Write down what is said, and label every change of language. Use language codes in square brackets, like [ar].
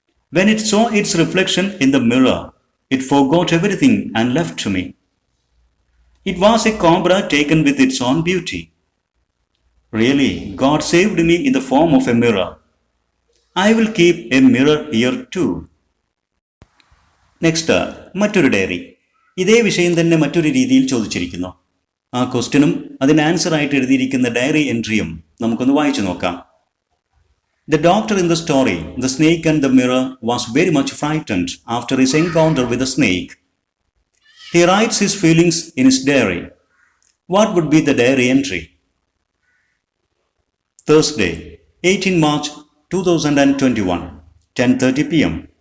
[en] When it saw its reflection in the mirror, it forgot everything and left to me. It was a cobra taken with its own beauty. Really, God saved me in the form of a mirror. I will keep a mirror here too. [ml] Next മറ്റൊരു diary. ഇതേ വിഷയം തന്നെ മറ്റൊരു രീതിയിൽ ചോദിച്ചിരിക്കുന്നു. ആ ക്വസ്റ്റ്യനും അതിന് ആൻസറായിട്ട് എഴുതിയിരിക്കുന്ന ഡയറി എൻട്രിയും നമുക്കൊന്ന് വായിച്ചു നോക്കാം. [en] The doctor in the story, The Snake and the Mirror, was very much frightened after his encounter with the snake. He writes his feelings in his diary. What would be the diary entry? Thursday, 18 March 2021, 10:30 p.m.